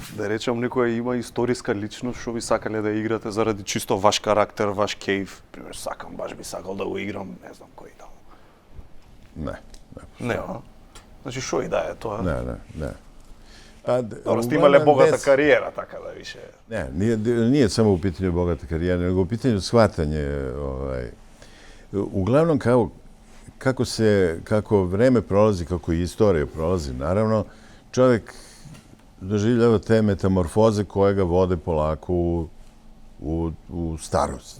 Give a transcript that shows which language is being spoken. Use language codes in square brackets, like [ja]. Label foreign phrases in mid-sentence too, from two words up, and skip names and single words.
[mk] Да речем, некоја има историска личност што би сакале да играте заради чисто ваш карактер, ваш кейф. Пример, баш би сакал да го играм, не знам кој таму. Не. Не, а? Значи, шо и да е тоа? Не. Добро, сте имале богата кариера, така да више. Не, [sr] nije samo u pitanju bogata karijera, nego u pitanju shvatanje. Uglavnom, kako vreme prolazi, kako i istorija prolazi, naravno, čovjek doživljava te metamorfoze koje ga vode polako u starost.